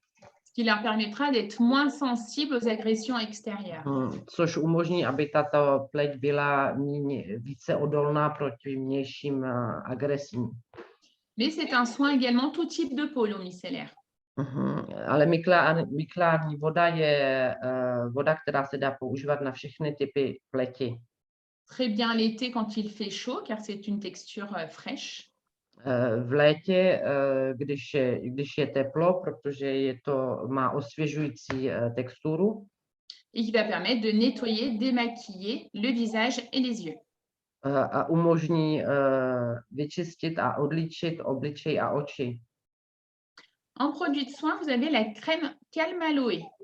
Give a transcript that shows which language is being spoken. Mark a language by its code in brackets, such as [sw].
[fr] Ce qui leur permettra d'être moins sensibles aux agressions extérieures. [cs] Což umožní, aby tato pleť byla více odolná proti vnějším agresím. [fr] Mais c'est un soin également tout type de peau, l'eau micellaire. [cs] Ale micelární voda je voda, která se dá používat na všechny typy pleti. [fr] Très bien l'été quand il fait chaud, car c'est une texture fraîche. [cs] V létě, když je teplo, protože má osvěžující texturu. [fr] Et qui va permettre de nettoyer, démaquiller le visage et les yeux. [cs] A umožní vyčistit a odličit obličej a oči. [fr] En produit de soin, vous avez la crème Calme Aloe.